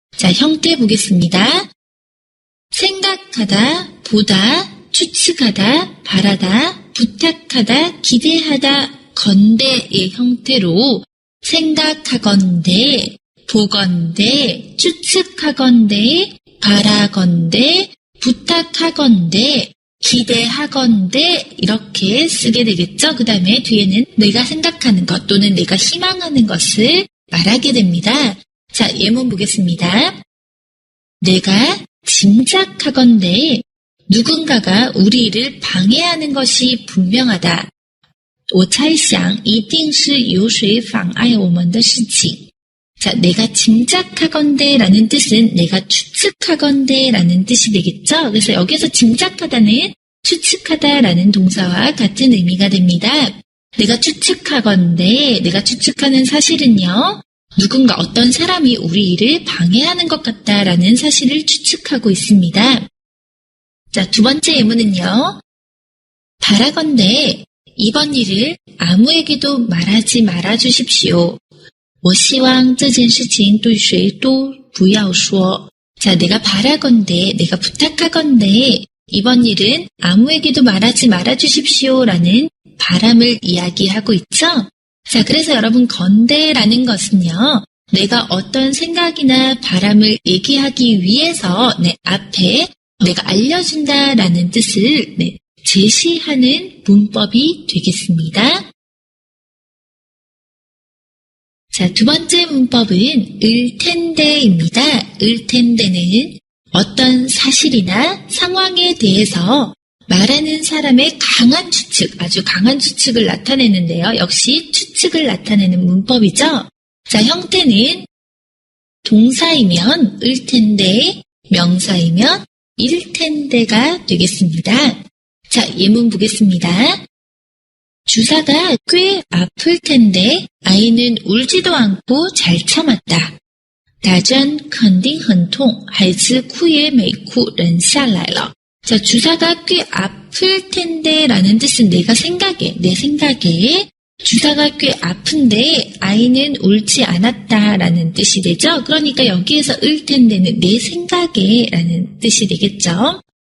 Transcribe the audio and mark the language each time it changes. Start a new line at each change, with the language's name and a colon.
Korean: 자, 형태 보겠습니다. 생각하다, 보다, 추측하다, 바라다, 부탁하다, 기대하다, 건대의 형태로 생각하건대, 보건대, 추측하건대, 바라건대, 부탁하건대, 기대하건대 이렇게 쓰게 되겠죠. 그 다음에 뒤에는 내가 생각하는 것 또는 내가 희망하는 것을 말하게 됩니다. 자, 예문 보겠습니다. 내가 짐작하건대 누군가가 우리 일을 방해하는 것이 분명하다.
Chinese: 我猜想一定是有谁妨碍我们的事情.
Korean: 자, 내가 짐작하건대 라는 뜻은 내가 추측하건대 라는 뜻이 되겠죠? 그래서 여기서 짐작하다는 추측하다 라는 동사와 같은 의미가 됩니다. 내가 추측하건대, 내가 추측하는 사실은요, 누군가 어떤 사람이 우리 일을 방해하는 것 같다라는 사실을 추측하고 있습니다. 자, 두 번째 예문은요, 바라건대 이번 일을 아무에게도 말하지 말아주십시오.
Chinese: 我希望这件事情对谁都不要说.
Korean: 자, 내가 바라건대, 내가 부탁하건대 이번 일은 아무에게도 말하지 말아주십시오라는 바람을 이야기하고 있죠. 자, 그래서 여러분 건대라는 것은요, 내가 어떤 생각이나 바람을 얘기하기 위해서 내 앞에 내가 알려준다라는 뜻을 제시하는 문법이 되겠습니다. 자, 두 번째 문법은 을텐데입니다. 을텐데는 어떤 사실이나 상황에 대해서 말하는 사람의 강한 추측, 아주 강한 추측을 나타내는데요. 역시 추측을 나타내는 문법이죠. 자, 형태는 동사이면 을텐데, 명사이면 일텐데가 되겠습니다. 자, 예문 보겠습니다. 주사가 꽤 아플 텐데 아이는 울지도 않고 잘 참았다.
Chinese: 打针肯定很痛，孩子哭也没哭，人下来了.
Korean: 자, 주사가 꽤 아플 텐데 라는 뜻은 내가 생각에, 내 생각에 주사가 꽤 아픈데 아이는 울지 않았다 라는 뜻이 되죠. 그러니까 여기에서 을 텐데는 내 생각에 라는 뜻이 되겠죠.